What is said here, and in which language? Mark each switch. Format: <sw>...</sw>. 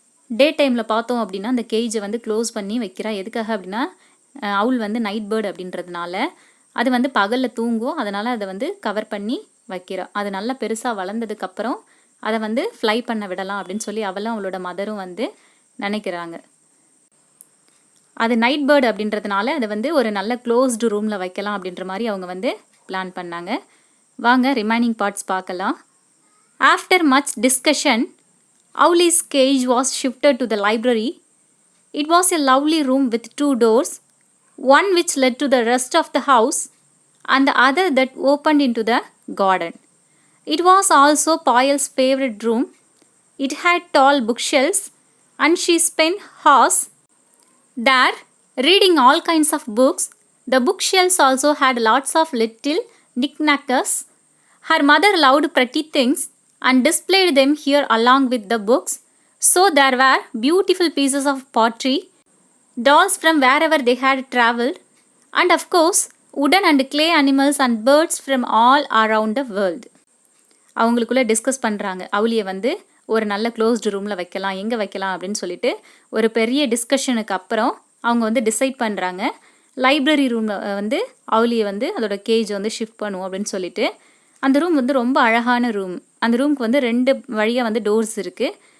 <ta>டே டைமில் பார்த்தோம் அப்படின்னா அந்த கேஜை வந்து க்ளோஸ் பண்ணி வைக்கிறா. எதுக்காக அப்படின்னா அவுல் வந்து நைட் பேர்டு அப்படின்றதுனால அது வந்து பகலில் தூங்கும், அதனால் அதை வந்து கவர் பண்ணி வைக்கிறா. அது நல்லா பெருசாக வளர்ந்ததுக்கப்புறம் அதை வந்து ஃப்ளை பண்ண விடலாம் அப்படின்னு சொல்லி அவளும் அவளோட மதரும் வந்து நினைக்கிறாங்க. அது நைட் பேர்டு அப்படின்றதுனால அதை வந்து ஒரு நல்ல க்ளோஸ்டு ரூமில் வைக்கலாம் அப்படின்ற மாதிரி அவங்க வந்து பிளான் பண்ணாங்க. வாங்க</ta> <en>remaining parts</en> <ta>பார்க்கலாம்.</ta> <en>After much discussion Owlie's cage was shifted to the library. It was a lovely room with 2 doors, one which led to the rest of the house and the other that opened into the garden. It was also Payal's favorite room. It had tall bookshelves and she spent hours there reading all kinds of books. The bookshelves also had lots of little knickknacks. Her mother loved pretty things and displayed them here along with the books. So there were beautiful pieces of pottery, dolls from wherever they had travelled, and of course wooden and clay animals and birds from all around the world.</en> <ta>அவங்களுக்குள்ளே discuss பண்ணுறாங்க. அவுலியை வந்து ஒரு நல்ல closed ரூமில் வைக்கலாம், எங்கே வைக்கலாம் அப்படின்னு சொல்லிட்டு ஒரு பெரிய டிஸ்கஷனுக்கு அப்புறம் அவங்க வந்து டிசைட் பண்ணுறாங்க. லைப்ரரி ரூமில் வந்து அவுலியை வந்து அதோட கேஜ் வந்து ஷிஃப்ட் பண்ணுவோம் அப்படின்னு சொல்லிட்டு. அந்த ரூம் வந்து ரொம்ப அழகான ரூம். அந்த ரூமுக்கு வந்து 2 வழியாக வந்து டோர்ஸ் இருக்குது.</ta>